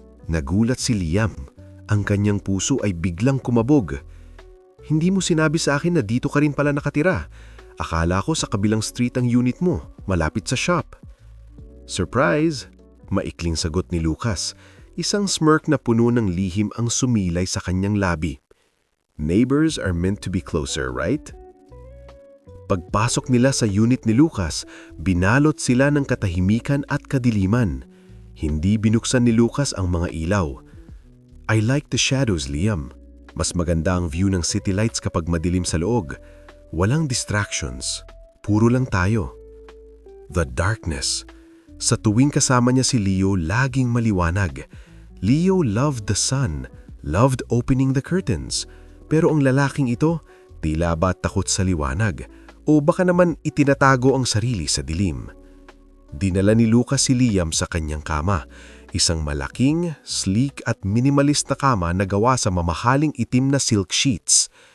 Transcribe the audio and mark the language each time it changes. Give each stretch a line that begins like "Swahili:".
Filipino: Nagulat si Liam. Ang kanyang puso ay biglang kumabog. Hindi mo sinabi sa akin na dito ka rin pala nakatira. Akala ko sa kabilang street ang unit mo, malapit sa shop. Surprise! Maikling sagot ni Lucas. Isang smirk na puno ng lihim ang sumilay sa kanyang labi.
English: Neighbors are meant to be closer, right?
Filipino: Pagpasok nila sa unit ni Lucas, binalot sila ng katahimikan at kadiliman. Hindi binuksan ni Lucas ang mga ilaw.
English: I like the shadows,
Filipino: Liam. Mas maganda ang view ng city lights kapag madilim sa loob. Walang distractions. Puro lang tayo.
English: The darkness.
Filipino: Sa tuwing kasama niya si Leo, laging maliwanag.
English: Leo loved the sun, loved opening the curtains.
Filipino: Pero ang lalaking ito, tila ba takot sa liwanag? O baka naman itinatago ang sarili sa dilim. Dinala ni Lucas si Liam sa kanyang kama. Isang malaking, sleek at minimalist na kama na gawa sa mamahaling itim na silk sheets.